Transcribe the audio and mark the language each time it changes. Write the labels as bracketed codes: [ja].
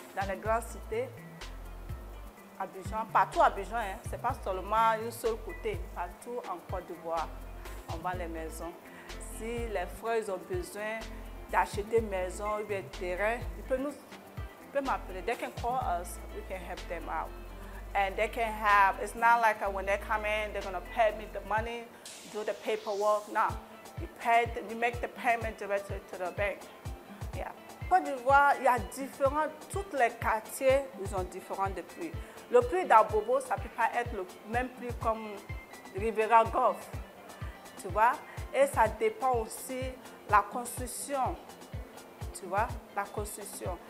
[fr] Dans les grandes cités, Abidjan, partout à Abidjan, hein, ce n'est pas seulement un seul côté. Partout en Côte d'Ivoire, on vend les maisons. Si les frères ont besoin d'acheter une maison ou un terrain, ils peuvent m'appeler. [en] They can call us, we can help them out. And they can have, it's not like when they come in, they're going to pay me the money, do the paperwork. No, you make the payment directly to the bank. Yeah. [fr] Côte d'Ivoire, il y a différents, tous les quartiers, ils ont différents de prix. Le prix d'Abobo, ça ne peut pas être le même prix comme Riviera Golf, tu vois. Et ça dépend aussi de la construction, tu vois, la construction.